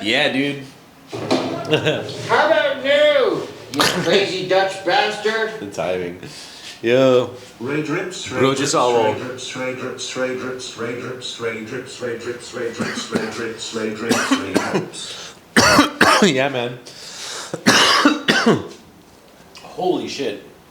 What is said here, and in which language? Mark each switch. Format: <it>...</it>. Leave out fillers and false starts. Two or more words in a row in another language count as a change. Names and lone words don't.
<en>Yeah, dude. How about you, you crazy Dutch bastard? The timing. Yo. Ray drips, ray Roger drips, Salo. ray drips, ray drips, ray drips, ray drips, ray drips, ray drips, ray drips, ray drips, ray drips, ray drips. Yeah, man. Holy shit.</en>